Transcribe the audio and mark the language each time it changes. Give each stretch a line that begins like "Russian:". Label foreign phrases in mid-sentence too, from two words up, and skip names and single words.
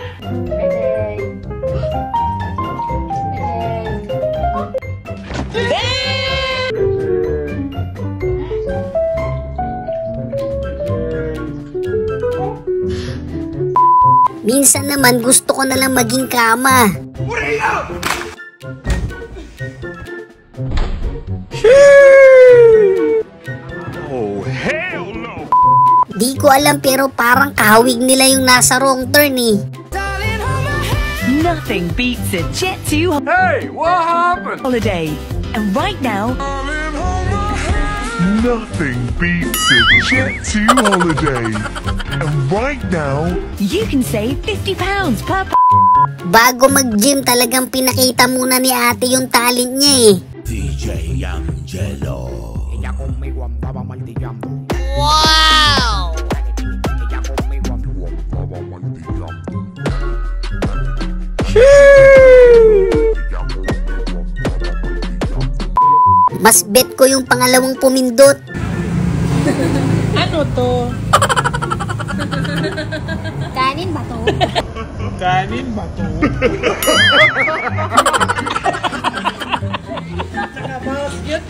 Filipino: Minsan naman gusto ko na lang maging kama.
English: Oh, hell no!
Filipino: Di ko alam pero parang kahawig nila yung nasa wrong turn eh.
English: Nothing beats a Jet2 Hey, what happened? holiday. And right now, Nothing beats a Jet2 holiday. And right now, you can save £50 per
Filipino: Bago mag-gym talagang pinakita muna ni ate yung talent niya eh. DJ Angelo.
Spanish: Ella conmigo andaba martillando. Wow! Ella conmigo andaba martillando.
Filipino: Mas bet ko yung pangalawang pumindot. Ano to? Kanin ba to? Kanin ba to? Saka basket.